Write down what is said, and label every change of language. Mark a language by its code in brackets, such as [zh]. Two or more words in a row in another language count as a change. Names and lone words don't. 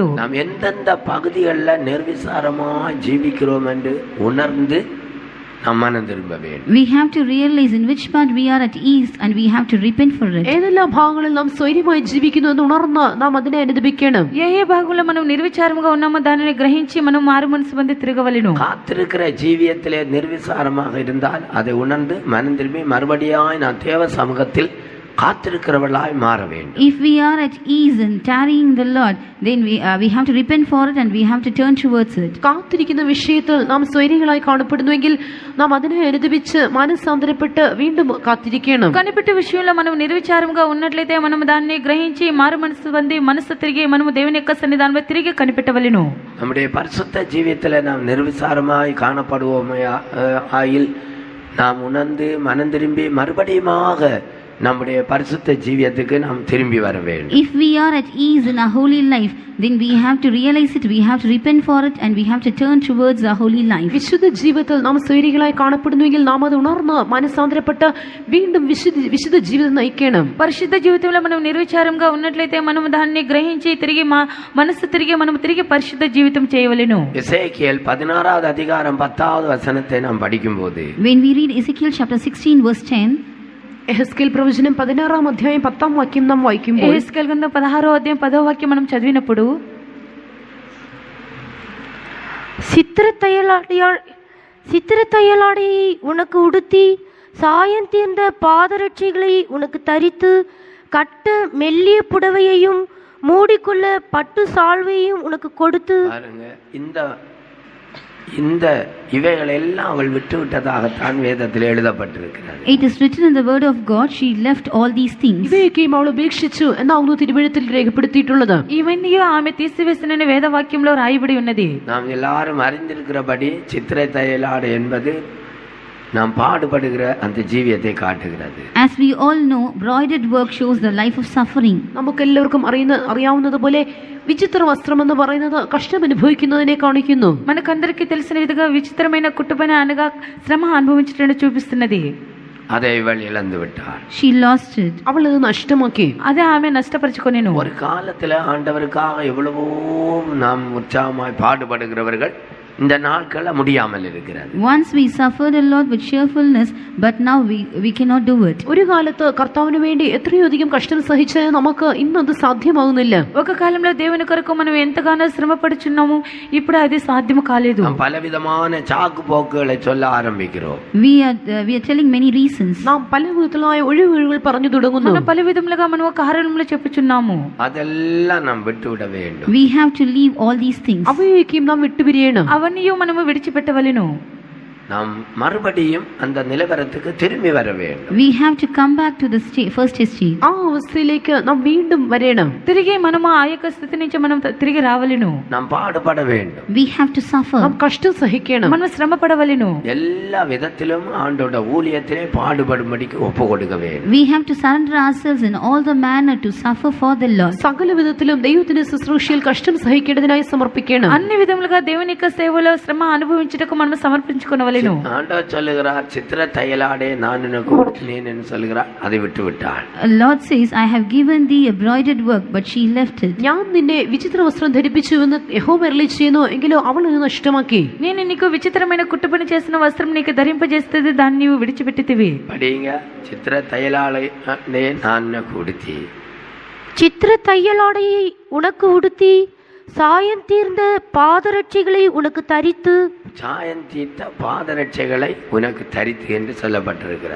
[ta] நாம் எந்தெந்த பகுதிகளில் நிர்விசாரமாக ஜீவிக்கிறோம் என்று உணர்ந்து நாம் மனம் திரும்ப வேண்டும். [en] We have to realize in which part we are at ease and we have to repent for it. [ml] ഏതെല്ലാം ഭാഗങ്ങളിൽ നാം സ്വൈര്യമായി ജീവിക്കുന്നു എന്ന് ഉണർന്ന് നാം അതിനെ അനുദപിക്കണം. [te] ఏ భాగంలో మనం నిర్విచారముగా ఉన్నామో దానిని గ్రహించి మనం మారు మనసు పొంది తిరగవలెను. [ta] காத்திருக்கிற ஜீவியத்திலே நிர்விசாரமாக இருந்தால் அதை உணர்ந்து மனம் திரும்பி மறுபடியும் நான் தேவ சமூகத்தில் காத்திருக்கிறவர்களாய் மாற வேண்டும். [en] If we are at ease and tarrying the Lord, then we have to repent for it and we have to turn towards it. [ml] കാത്തിരിക്കുന്ന വിഷയത്തിൽ നാം സ്വൈരികളായി കാണപ്പെടുന്നുവെങ്കിൽ നാം അതിനെ അനുദപിച്ച് മാനസാന്തരപ്പെട്ട് വീണ്ടും കാത്തിരിക്കണം. [te] కనిపెట్టే విషయంలో మనం నిర్విచారంగా ఉన్నట్లయితే మనం దాన్ని గ్రహించి మారు మనసు పొంది మనసు తిరిగి మనము దేవుని యొక్క సన్నిధానంలో తిరిగి కనిపెట్టవలెను. [ta] நம்முடைய பரிசுத்த ஜீவியத்தில் நாம் நிர்விசாரமாய் காணப்படுவோமே ஆயில் நாம் உணர்ந்து மனம் திரும்பி மறுபடியுமாக நம்முடைய பரிசுத்த ஜீவியத்துக்கு நாம் திரும்பி வர வேண்டும். [en] If we are at ease in our holy life, then we have to realize it, we have to repent for it, and we have to turn towards our holy life. [ml] വിശുദ്ധ ജീവിതത്തിൽ നാം സ്വൈരികളായി കാണപ്പെടുന്നുവെങ്കിൽ നാം അത് ഉണർന്ന് മനസ്സാന്തരപ്പെട്ട് വീണ്ടും വിശുദ്ധ ജീവിതം നയിക്കണം. [te] పరిశుద్ధ జీవితంలో మనం నిర్విచారంగా ఉన్నట్లయితే మనం దాన్ని గ్రహించి తిరిగి మనసు తిరిగి మనం తిరిగి పరిశుద్ధ జీవితం చేయవలెను. [ta] எசேக்கியேல் 16வது அதிகாரம் 10வது வசனத்தை நாம் படிக்கும்போது, [en] When we read Ezekiel chapter 16 verse 10, [te] ఎహెస్కేల్ ప్రవచనం 16వ అధ్యాయం 10వ వాక్యం [ml] നാം വായിക്കുമ്പോൾ, [te] ఎహెస్కేల్ గ్రంథం 16వ అధ్యాయం 10వ వాక్యం మనం చదివినప్పుడు, [ta] சித்திரத்தையலாடையை உனக்கு உடுத்தி சாயம் தீர்ந்த பாதரட்சைகளை உனக்கு தரித்து கட்ட மெல்லிய புடவையையும் மூடிக்கொள்ள பட்டு சால்வையும் உனக்கு கொடுத்து. பாருங்க, இந்த இவைகள் எல்லாம் அவள் விட்டு விட்டதாகத்தான் வேதத்தில் எழுதப்பட்டிருக்கிறது. [en] it is written in the word of God, she left all these things. [ml] ഇവയൊക്കെയും അവൾ ഉപേക്ഷിച്ചു എന്നാവുന്നു തിരുവെഴുത്തിൽ രേഖപ്പെടുത്തിയിട്ടുള്ളത്. [te] ఇవన్నీ ఆమె తీసివేసినని వేదవాక్యంలో రాయబడి ఉన్నది. [ta] நாம் எல்லாரும் அறிந்திருக்கிறபடி சித்திரை தையலாடு என்பது நாம் பாடுபடுகிற அந்த ஜீவியத்தை காட்டுகிறது. [en] As we all know, broidered work shows the life of suffering. [ml] നമുക്കെല്ലാവർക്കും അറിയാവുന്നതുപോലെ വിചിത്ര വസ്ത്രം എന്ന് പറയുന്നത് കഷ്ടം അനുഭവിക്കുന്നതിനെ കാണിക്കുന്നു. [te] మనకందరికీ తెలిసిన విధంగా విచిత్రమైన కుటుంబన అనగా శ్రమ అనుభవించడం చూపిస్తున్నది. [ta] அதை இவள் இழந்து விட்டாள். [en] She lost it. [ml] അവൾ അത് നഷ്ടമാക്കി. [te] అదే ఆమె నష్టపరుచుకొనెను. [ta] ஒரு காலத்துல ஆண்டவருக்காக எவ்வளவோ நாம் உற்சாகமாய் பாடுபடுகிறவர்கள் இந்த நாட்கள முடியாமல் இருக்கிறது. [en] Once we suffered a lot with cheerfulness, but now we cannot do it. [ml] ഒരു കാലത്ത് കർത്താവിന് വേണ്ടി എത്രയധികം കഷ്ടം സഹിച്ച് നമുക്ക് ഇന്നത് സാധ്യമാകുന്നില്ല. [te] ఒక కాలంలో దేవుని కొరకు మనం ఎంతగానో శ్రమ పడుచున్నాము, ఇప్పుడు అది సాధ్యం కాలేదు. [ta] நாம் பலவிதமான சாக்கு போக்குகளை சொல்ல ஆரம்பிக்கிறோம். [en] We are telling many reasons. [ml] നാം പല വിധത്തിലായ ഒഴിവുകൾ പറഞ്ഞു തുടങ്ങുന്നു. [te] మనం పలు విధములుగా మనం కారణములు చెప్పుచున్నాము. [ta] அதெல்லாம் நாம் விட்டுவிட வேண்டும். [en] We have to leave all these things. [ml] അവയൊക്കെയും നാം വിട്ടുപിരിയണം. [te] అవన్నీ మనము విడిచిపెట్టవలెను. [ta] நாம் மறுபடியும் அந்த நிலவரத்துக்கு திரும்பி வர வேண்டும். [en] We have to come back to the first state. [ml] ആ അവസ്ഥയിലേക്ക് നാം വീണ്ടും വരണം. [te] తిరిగి మనము ఆ యొక్క స్థితి నుంచి మనం తిరిగి రావలెను. [ta] நாம் பாடுபட வேண்டும். [en] We have to suffer. [ml] നാം കഷ്ടം സഹിക്കണം. [te] మనం శ్రమ పడవలెను. [ta] எல்லா விதத்திலும் ஆண்டோட ஊழியத்திலே பாடுபடும்படிக்கு ஒப்பு கொடுக்க வேண்டும். [en] We have to surrender ourselves in all the manner to suffer for the Lord. [ml] സകല വിധത്തിലും ദൈവത്തിന്റെ ശുശ്രൂഷയിൽ കഷ്ടം സഹിക്കേണ്ടതിനായി സമർപ്പിക്കണം. [te] అన్ని విధములుగా దేవుని యొక్క సేవలో శ్రమ అనుభవించుటకు మనం సమర్పించుకొనవలెను. [ta] ஆண்டவர் சொல்லுகிறார், சித்திர தையலாடே நான் உனக்கு கொடுத்தேன் என்று சொல்லுகிறார். அதை விட்டு விட்டாள். [en] Lord says, I have given thee a broidered work, but she left it. [ml] ഞാൻ നിന്നെ വിചിത്ര വസ്ത്രം ധരിപ്പിച്ചുവെന്ന് യഹോവ അരുളിച്ചെയ്യുന്നു, എങ്കിലും അവൾ അത് നഷ്ടമാക്കി. [te] నేను నీకు విచిత్రమైన కుట్టుపని చేసిన వస్త్రం నీకు ధరింపజేస్తది, దాన్ని నీవు విడిచిపెట్టితివి. [ta] படிங்க, சித்திர தையலாடே நான் உனக்கு கொடுத்தேன். சித்திர தையலாடையை உனக்கு உடுத்தி சாயம் தீர்ந்த பாதரட்சைகளை உனக்கு தரித்து. சாயம் தீர்த்த பாதரட்சைகளை உனக்கு தரித்து என்று சொல்லப்பட்டிருக்கிறது.